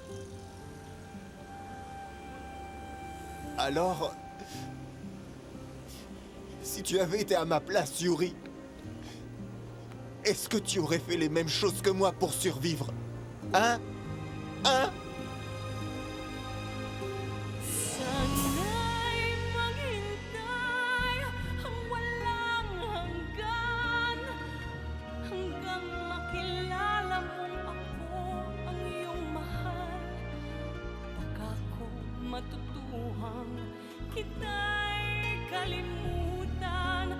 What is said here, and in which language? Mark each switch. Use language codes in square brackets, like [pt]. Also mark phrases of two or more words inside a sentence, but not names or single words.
[fr] Alors, si tu avais été à ma place, Yuri, est-ce que tu aurais fait les mêmes choses que moi pour survivre? Hein? Hein? [tl] Sana'y maghintay ang walang hanggan hanggang makilala mong ako ang iyong mahal. Baka ko matutuhang kita'y kalimutan.